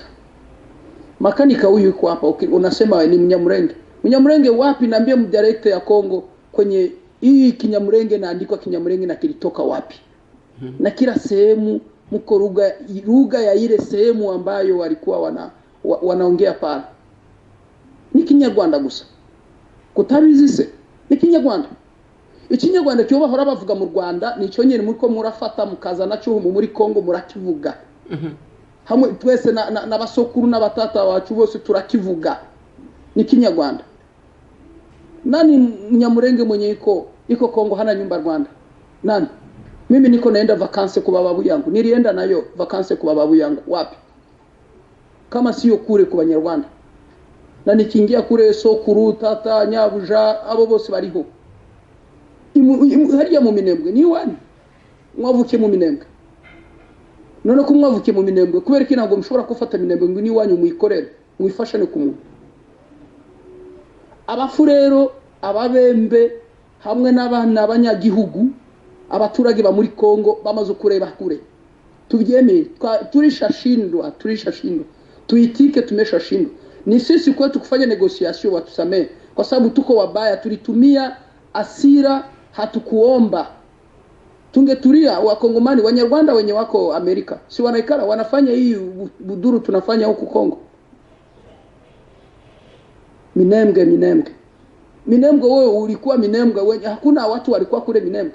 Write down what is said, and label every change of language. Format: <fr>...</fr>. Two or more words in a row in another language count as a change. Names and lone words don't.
<sw>Makanika huyu yuko hapa, unasema ni Mnyamulenge. Mnyamulenge wapi? Niambie mdirector ya Kongo kwenye hii Kinyamulenge naandikwa Kinyamulenge na kilitoka wapi? Na kila sehemu mko lugha ya ile sehemu ambayo walikuwa wanaongea pale.</sw> <rw>Ni Kinyarwanda gusa. Kutabizise ni Kinyarwanda. Ikinyarwanda cyo bahora bavuga mu Rwanda nico nyene muri murafata mukaza naco muri Kongo murakivuga. Hamwe twese n'abasokuru n'abatata bacu bose turakivuga. Ni Kinyarwanda.</rw> <sw>Nani Mnyamulenge mwenye iko Kongo hana nyumba Rwanda? Nani? Mimi niko naenda vakanse kwa babu yangu. Nilienda nayo vakanse kwa babu yangu. Wapi? Kama sio kure kwa Banyarwanda. Na nikiingia kure Sokuru, Tata, Nyabuja,</sw> <rw>abo bose bariho. Hariya mu Minembwe ni wani? Mwavuke mu Minembwe. None ko mwavuke mu Minembwe kubera ko ntabwo mushobora gufata Minembwe ngo ni wanyu muyikorere, mwifashane ku muntu. Abafu rero ababembe hamwe n'abana abanyagihugu abaturage ba muri Kongo bamaze kureba kure. Tubyemeye turishashindwa tuitike tumeshashindwa.</rw> <sw>Ni sisi kwetu kufanya negotiation watusamee kwa sababu tuko wabaya, tulitumia asira, hatukuomba. Tungetulia Wakongomani, Wanyarwanda wenye wako Amerika si wanaikara wanafanya hii buduru tunafanya huku Kongo. Minembwe wewe ulikuwa Minembwe wenye hakuna watu walikuwa kule Minembwe.</sw>